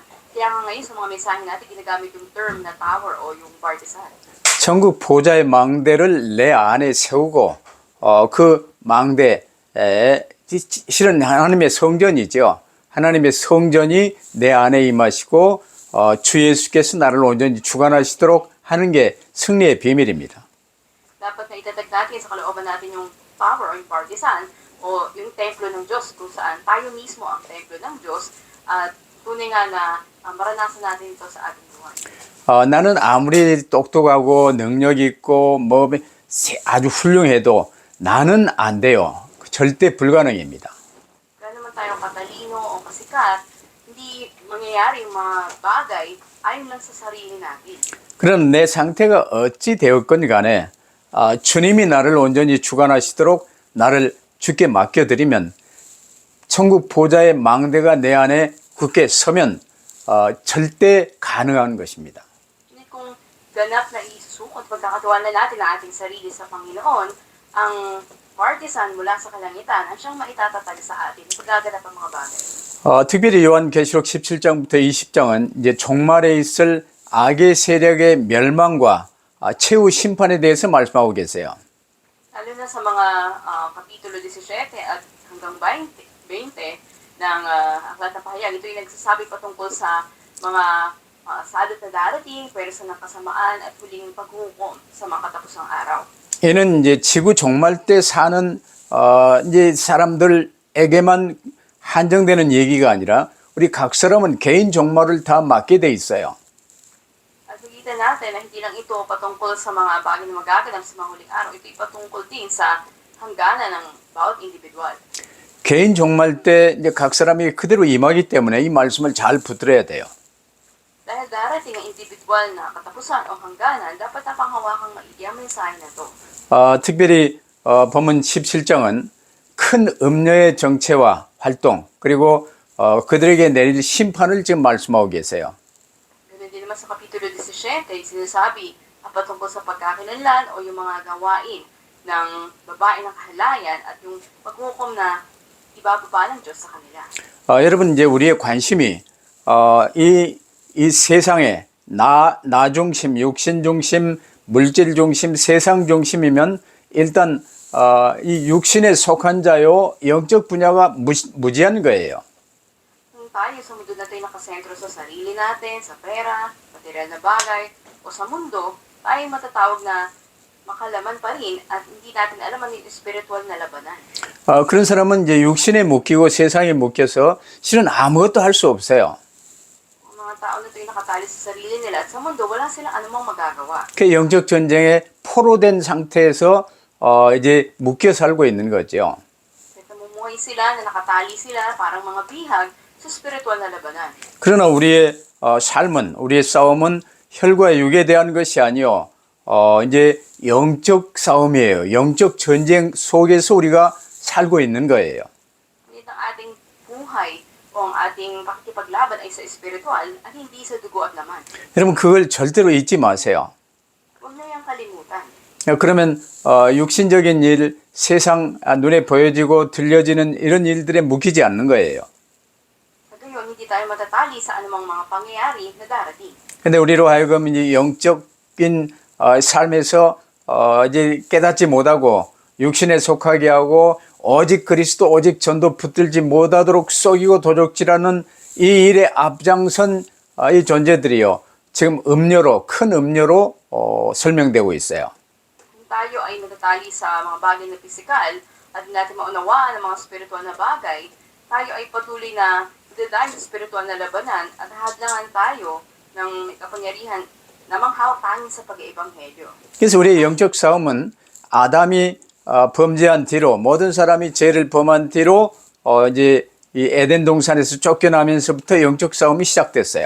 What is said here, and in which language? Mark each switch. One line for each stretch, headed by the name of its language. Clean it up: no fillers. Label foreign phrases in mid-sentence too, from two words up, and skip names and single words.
Filipino: Kaya nga ngayon sa mga mensahe natin ginagamit yung term na tower o yung partisan.
Korean: 천국 보좌의 망대를 내 안에 세우고 그 망대에 실은 하나님의 성전이죠. 하나님의 성전이 내 안에 임하시고 주 예수께서 나를 온전히 주관하시도록 하는 게 승리의 비밀입니다.
Filipino: Dapat na itatag natin sa kalooban natin yung power o yung partisan o yung templo ng Diyos kung saan tayo mismo ang templo ng Diyos at tunay nga na maranasan natin ito sa ating buhay.
Korean: 나는 아무리 똑똑하고 능력 있고 뭐 아주 훌륭해도 나는 안 돼요. 절대 불가능입니다.
Filipino: Kaya naman tayo katalino o kasikat, hindi mangyayari yung mga bagay ayon lang sa sarili natin.
Korean: 그럼 내 상태가 어찌 되었건 간에 주님이 나를 온전히 주관하시도록 나를 주께 맡겨드리면 천국 보좌의 망대가 내 안에 굳게 서면 절대 가능한 것입니다.
Filipino: Ngunit kung ganap na isusukot pagkakatiwala natin ang ating sarili sa Panginoon, ang partisan mula sa kalangitan ang siyang maitatatag sa atin sa gaganap ang mga bagay.
Korean: 특별히 요한계시록 17장부터 20장은 이제 종말에 있을 악의 세력의 멸망과 최후 심판에 대해서 말씀하고 계세요.
Filipino: Lalo na sa mga Kapitulo 17 at hanggang 20 ng Aklat ng Pahayag, ito yung nagsasabi patungkol sa mga sadat na darating, pwersa ng kasamaan at huling paghukom sa mga katapusang araw.
Korean: 이는 이제 지구 종말 때 사는 이제 사람들에게만 한정되는 얘기가 아니라 우리 각 사람은 개인 종말을 다 맞게 돼 있어요.
Filipino: At nakita natin na hindi lang ito patungkol sa mga bagay na magaganap sa mga huling araw, ito patungkol din sa hangganan ng bawat individual.
Korean: 개인 종말 때 이제 각 사람이 그대로 임하기 때문에 이 말씀을 잘 붙들어야 돼요.
Filipino: Dahil darating ang individual na katapusan o hangganan, dapat napanghawakang maigi ang mensahe na ito.
Korean: 특별히 본문 17장은 큰 음녀의 정체와 활동 그리고 그들에게 내릴 심판을 지금 말씀하고 계세요.
Filipino: Ganun din naman sa Kapitulo 17, sinasabi patungkol sa pagkakilanlan o yung mga gawain ng babae ng kahalayan at yung paghukom na ibababa ng Diyos sa kanila.
Korean: 여러분 이제 우리의 관심이 이 세상에 나 중심, 육신 중심, 물질 중심, 세상 중심이면 일단 이 육신에 속한 자요 영적 분야가 무지한 거예요.
Filipino: Kung tayo sa mundo na tayo nakasentro sa sarili natin, sa pera, material na bagay, o sa mundo, tayo matatawag na makalaman pa rin at hindi natin alam ang spiritual na labanan.
Korean: 그런 사람은 이제 육신에 묶이고 세상에 묶여서 실은 아무것도 할 수 없어요.
Filipino: Ang mga tao na tayo nakatali sa sarili nila at sa mundo, wala silang anumang magagawa.
Korean: 그 영적 전쟁에 포로된 상태에서 이제 묶여 살고 있는 거죠.
Filipino: Kaya namumuhay sila, na nakatali sila, parang mga bihag sa spiritual na labanan.
Korean: 그러나 우리의 삶은 우리의 싸움은 혈과 육에 대한 것이 아니요 이제 영적 싸움이에요. 영적 전쟁 속에서 우리가 살고 있는 거예요.
Filipino: Ngunit ang ating buhay o ang ating pakikipaglaban ay sa spiritual at hindi sa dugo at laman.
Korean: 여러분 그걸 절대로 잊지 마세요.
Filipino: Huwag na yung kalimutan.
Korean: 그러면 육신적인 일, 세상 눈에 보여지고 들려지는 이런 일들에 묶이지 않는 거예요.
Filipino: Sa gayon, hindi tayo matatali sa anumang mga pangyayari na darating.
Korean: 근데 우리로 하여금 이제 영적인 삶에서 이제 깨닫지 못하고 육신에 속하게 하고 오직 그리스도 오직 전도 붙들지 못하도록 속이고 도적질하는 이 일에 앞장선 이 존재들이요. 지금 음료로 큰 음료로 설명되고 있어요.
Filipino: Kung tayo ay natatali sa mga bagay na pisikal at hindi natin maunawaan ang mga spiritual na bagay, tayo ay patuloy na dadaan sa spiritual na labanan at hadlangan tayo ng kapangyarihan na manghawak tanging sa pag-iebanghelyo.
Korean: 그래서 우리의 영적 싸움은 아담이 범죄한 뒤로 모든 사람이 죄를 범한 뒤로 이제 이 에덴 동산에서 쫓겨나면서부터 영적 싸움이 시작됐어요.